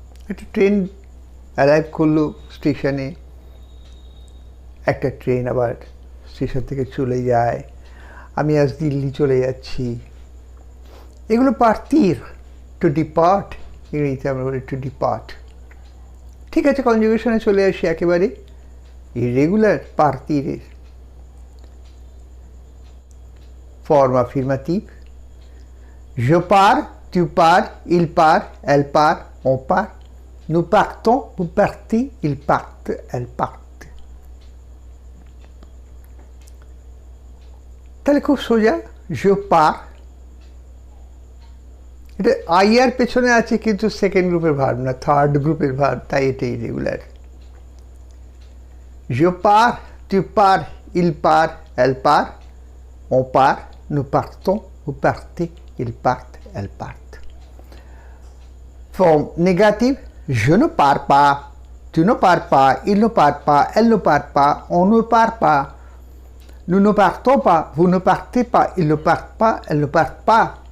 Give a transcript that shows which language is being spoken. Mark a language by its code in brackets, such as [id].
[bn] একটা train arrive করলো স্টেশনে, একটা ট্রেন আবার স্টেশন থেকে চলে যায়। আমি আজ দিল্লি চলে যাচ্ছি, এগুলো পার্টির। টু ডিপার্ট ইংরেজিতে আমরা বলি টু ডিপার্ট। ঠিক আছে, কনজুগেশনে চলে আসি একেবারে irregular পার্টিরের। Form আফিরমেটিভ, [fr] je pars, tu pars, il part, elle part, on part, nous partons, vous partez, ils partent, elles partent। [bn] তাহলে খুব সোজা, [fr] je pars, [bn] এটা আই আর পেছনে আছে কিন্তু সেকেন্ড গ্রুপের ভার্ব না, থার্ড গ্রুপের ভার্ব, তাই এটা irregular. [fr] je pars, tu pars, il part, elle part, on part, nous partons, vous partez, ils partent, elles partent. Forme négative, je ne pars pas, tu ne pars pas, il ne part pas, elle ne part pas, on ne part pas, nous ne partons pas, vous ne partez pas, ils ne partent pas, elles ne partent pas.